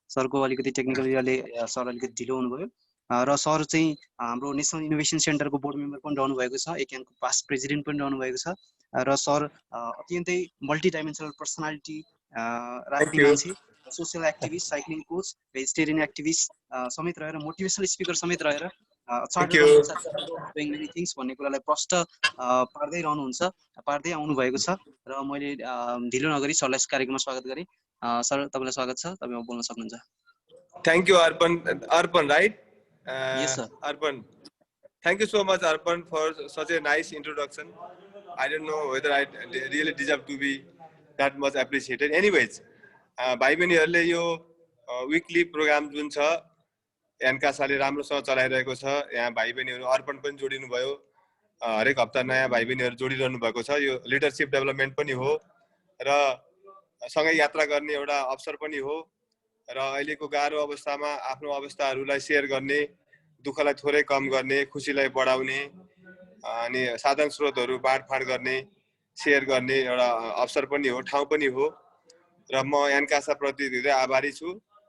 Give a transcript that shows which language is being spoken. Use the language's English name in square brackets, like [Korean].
[Nepali] सरको अलिकति technical इयरले sir अलिकति ढिलो हुनुभयो र सर चाहिँ हाम्रो नेसनल इनोभेसन सेन्टरको बोर्ड मेम्बर पनि रहनु भएको छ, एकेनको पास्ट प्रेसिडेन्ट पनि रहनु भएको छ र सर अत्यन्तै मल्टी डाइमेन्सनल पर्सनालिटी राख्ने मान्छे, social activist, cycling coach, vegetarian activist समेत रहेर, मोटिभेसनल स्पिकर समेत रहेर [English] doing many things [Nepali] भन्ने कुरालाई प्रष्ट पार्दै रहनुहुन्छ, पार्दै आउनु भएको छ र मैले ढिलो नगरी सरलाई कार्यक्रममा स्वागत गरेँ। सर तपाईँलाई स्वागत छ, तपाईँ बोल्न सक्नुहुन्छ। [English] Thank you, Arpan, right? Yes, sir. Arpan. Thank you so much, Arpan, for such a nice introduction. I don't know whether I really deserve to be that much appreciated. [Nepali] Anyways, भाइ बहिनीहरूले यो विकली programme जुन छ एनकासाले राम्रोसँग चलाइरहेको छ, यहाँ भाइ बहिनीहरू अर्पण पनि जोडिनु भयो, हरेक हप्ता नयाँ भाइ बहिनीहरू जोडिरहनु भएको छ। यो लिडरसिप डेभलपमेन्ट पनि हो र सँगै यात्रा गर्ने एउटा अवसर पनि हो र अहिलेको गाह्रो अवस्थामा आफ्नो अवस्थाहरूलाई सेयर गर्ने, दुःखलाई थोरै कम गर्ने, खुसीलाई बढाउने अनि साधन स्रोतहरू बाँडफाँड गर्ने, सेयर गर्ने एउटा अवसर पनि हो, ठाउँ पनि हो र म एनकासा प्रति धेरै आभारी छु।